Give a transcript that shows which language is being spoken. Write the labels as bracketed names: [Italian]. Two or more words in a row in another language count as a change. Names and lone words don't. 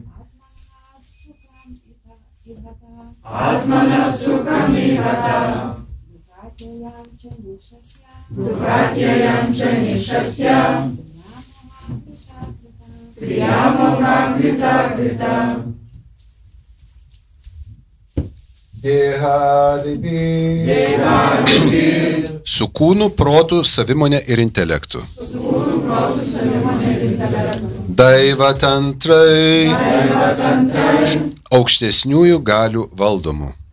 [Sanskrit] Atmana sukhamihata. Dukatyam chanishasya. Dukatyam chanishasya. Kriyamoga krita krita. Dehadivir. [Lithuanian] Su kūnu, protu, savimonė ir intelektu. [Sanskrit] Daivatantrai. [Lithuanian] Aukštesniųjų galių valdomų.